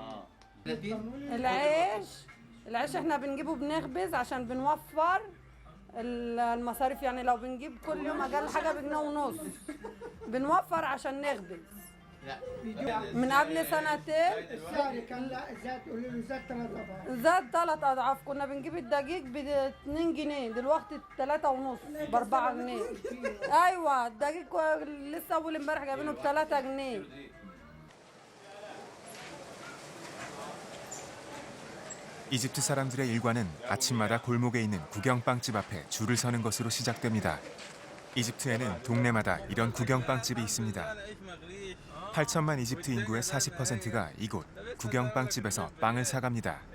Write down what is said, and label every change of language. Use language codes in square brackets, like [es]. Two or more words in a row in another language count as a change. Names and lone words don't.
[ar] العيش احنا بنجيبه بنخبز عشان بنوفر المصاريف يعني لو بنجيب كل يوم اقل حاجه بجنيه ونص بنوفر عشان نخبز من قبل سنتين السعر كان لا زاد، قولوا له زاد 3 أضعاف. زاد 3 أضعاف. كنا بنجيب الدقيق ب 2 جنيه، دلوقتي 3 ونص ب 4 جنيه. أيوة الدقيق لسه أول امبارح جايبينه ب 3 جنيه. [ko] 이집트 사람들의 일과는 아침마다 골목에 있는 구경빵집 앞에 줄을 서는 것으로 시작됩니다. 이집트에는 동네마다 이런 구경빵집이 있습니다. 8천만 이집트 인구의 40%가 이곳 구경빵집에서 빵을 사갑니다.